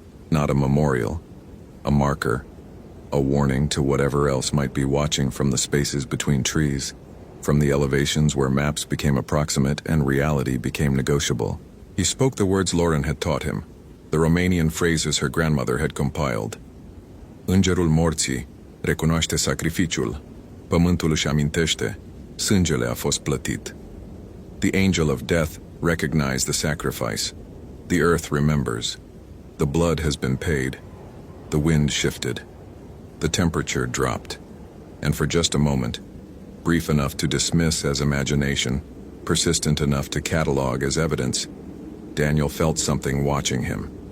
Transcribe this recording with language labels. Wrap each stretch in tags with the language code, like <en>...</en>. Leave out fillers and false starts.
<en>Not a memorial, a marker, a warning to whatever else might be watching from the spaces between trees, from the elevations where maps became approximate and reality became negotiable. He spoke the words Lauren had taught him, the Romanian phrases her grandmother had compiled.</en> <ro>Îngerul morții recunoaște sacrificiul, pământul își amintește, sângele a fost plătit.</ro> <en>The angel of death recognized the sacrifice. The earth remembers. The blood has been paid. The wind shifted. The temperature dropped. And for just a moment, brief enough to dismiss as imagination, persistent enough to catalog as evidence, Daniel felt something watching him.</en>